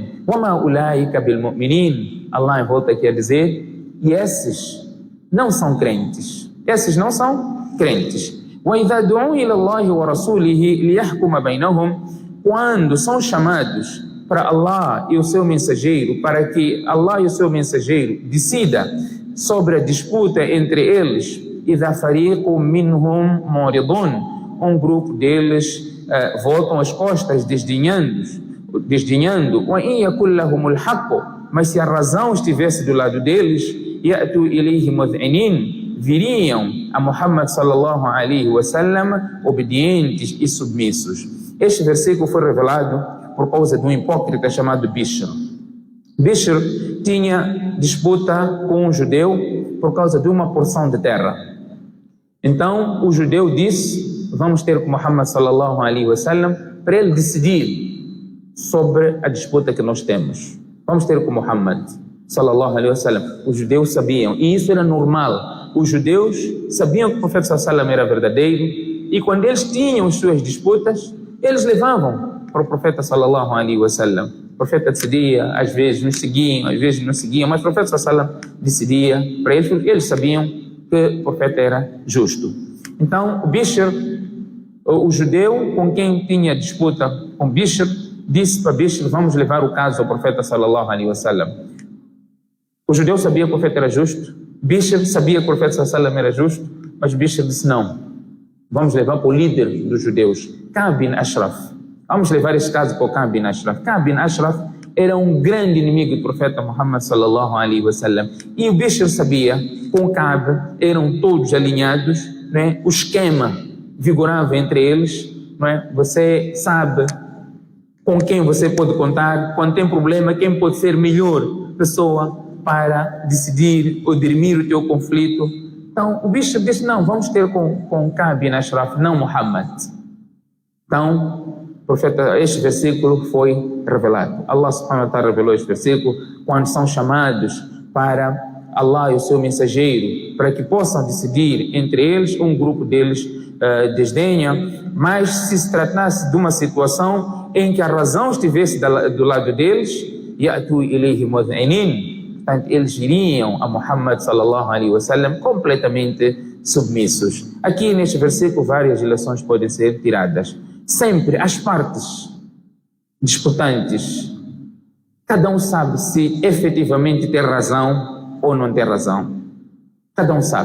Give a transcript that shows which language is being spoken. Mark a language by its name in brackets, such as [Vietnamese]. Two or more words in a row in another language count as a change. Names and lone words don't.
[Arabic] وَمَا أُولَٰئِكَ بِالْمُؤْمِنِينَ. [Portuguese] Allah volta aqui a dizer, e esses não são crentes. Esses não são crentes. [Arabic] وَإِذَا دُعُوا إِلَى اللَّهِ وَرَسُولِهِ لِيَحْكُمَ بَيْنَهُمْ. [Portuguese] Quando são chamados para Allah e o seu mensageiro, para que Allah e o seu mensageiro decida sobre a disputa entre eles, [Arabic] إِذَا فَرِيقٌ مِّنْهُمْ مُعْرِضُونَ. [Portuguese] Um grupo deles voltam as costas desdenhando. [Arabic] وَإِنْ يَكُنْ لَهُمُ الْحَقُّ. [Portuguese] Mas se a razão estivesse do lado deles, [Arabic] يَأْتُوا إِلَيْهِ مُذْعِنِينَ. [Portuguese] Viriam a Muhammad [Arabic] صلى الله عليه وسلم [Portuguese] obedientes e submissos. Este versículo foi revelado por causa de um hipócrita chamado Bishr. Bishr tinha disputa com um judeu por causa de uma porção de terra. Então o judeu disse: vamos ter com Muhammad [Arabic] صلى الله عليه وسلم [Portuguese] para ele decidir sobre a disputa que nós temos. Vamos ter com Muhammad [Arabic] صلى الله عليه وسلم. [Portuguese] Os judeus sabiam, e isso era normal. Os judeus sabiam que o profeta [Arabic] صلى الله عليه وسلم [Portuguese] era verdadeiro, e quando eles tinham as suas disputas, eles levavam para o profeta [Arabic] صلى الله عليه وسلم. [Portuguese] O profeta decidia, às vezes nos seguiam, às vezes não seguiam, mas o profeta [Arabic] صلى الله عليه وسلم [Portuguese] decidia para eles, porque eles sabiam que o profeta era justo. Então, o Bishr, o judeu com quem tinha disputa com Bishr, disse para Bishr: vamos levar o caso ao profeta [Arabic] صلى الله عليه وسلم. [Portuguese] O judeu sabia que o profeta era justo, Bishr sabia que o profeta [Arabic] صلى الله عليه وسلم [Portuguese] era justo, mas Bishr disse: não, vamos levar para o líder dos judeus, Ka'b bin Ashraf. Vamos levar este caso para o Ka'b bin Ashraf. Ka'b bin Ashraf era um grande inimigo do profeta Muhammad [Arabic] صلى الله عليه وسلم, [Portuguese] e o Bishr sabia que com Ka'b eram todos alinhados, né? O esquema vigorava entre eles, né? Você sabe com quem você pode contar, quando tem problema, quem pode ser melhor pessoa para decidir ou dirimir o teu conflito. Então o Bishr disse: não, vamos ter com Ka'b bin Ashraf, não Muhammad. Então profeta, este versículo foi revelado. Allah [Arabic] سبحانه وتعالى [Portuguese] revelou este versículo quando são chamados para Allah e o seu mensageiro, para que possam decidir entre eles, um grupo deles desdenha. Mas se tratasse de uma situação em que a razão estivesse do lado deles, [Arabic] يأتوا إليه مذعنين, [Portuguese] portanto eles iriam a Muhammad [Arabic] صلى الله عليه وسلم [Portuguese] completamente submissos. Aqui neste versículo várias lições podem ser tiradas. Sempre as partes disputantes, cada um sabe se efetivamente tem razão ou não tem razão. Cada um sabe.